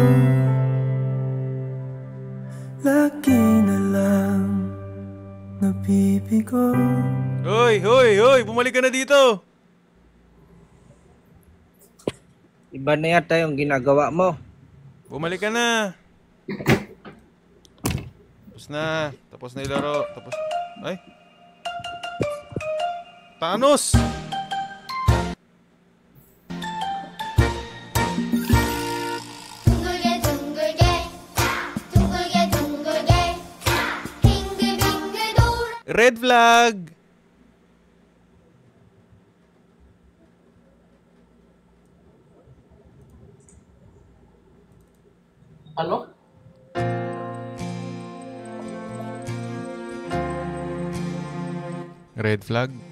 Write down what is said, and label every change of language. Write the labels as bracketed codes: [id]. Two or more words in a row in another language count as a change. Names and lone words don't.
[tl] Lagi na lang nabibigo. Hoy, hoy, hoy! Bumalik ka na dito! Iba na yata yung ginagawa mo. Bumalik ka na! Tapos na. Tapos na yung laro. Tapos... Ay! Thanos! [ko] 둥글게 둥글게 둥글게 둥글게 빙글빙글 돌아 [en] Red flag! [tl] Ano? [en] Red flag?